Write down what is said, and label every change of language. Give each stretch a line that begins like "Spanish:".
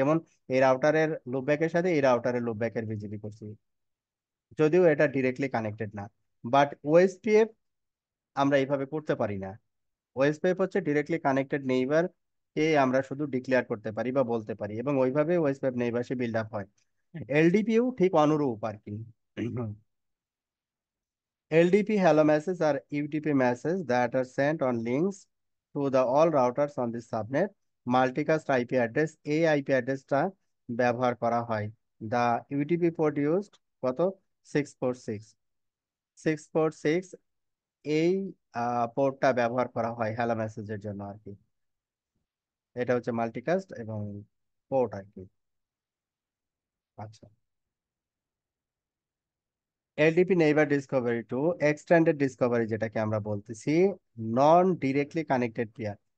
Bangla: যেমন এই রাউটারের লুপব্যাকের সাথে এই রাউটারের লুপব্যাকের বিজিপি করছি, যদিও এটা ডিরেক্টলি কানেক্টেড না। বাট ওএসপিএফ আমরা এইভাবে করতে পারি না। ওএসপিএফ হচ্ছে ডিরেক্টলি কানেক্টেড নেইবার কে আমরা শুধু ডিক্লেয়ার করতে পারি বা বলতে পারি, এবং ওইভাবে ওএসপিএফ নেইবার সে বিল্ড আপ হয়। এলডিপিও ঠিক অনুরূপ আর কি।
English: LDP hello messages are UDP messages that are sent on links to the all routers on the subnet.
Bangla: Multicast IP address, এই আইপি অ্যাড্রেসটা ব্যবহার করা হয়।
English: The UDP port used
Bangla: কত, 646, 646, এই পোর্টটা ব্যবহার করা হয় হ্যালো মেসেজের জন্য আর কি। এটা হচ্ছে মাল্টিকাস্ট এবং পোর্ট আর কি। আচ্ছা, LDP neighbour Discovery two extended Discovery যেটাকে আমরা বলতেছি, নন ডিরেক্টলি কানেক্টেড পেয়ার।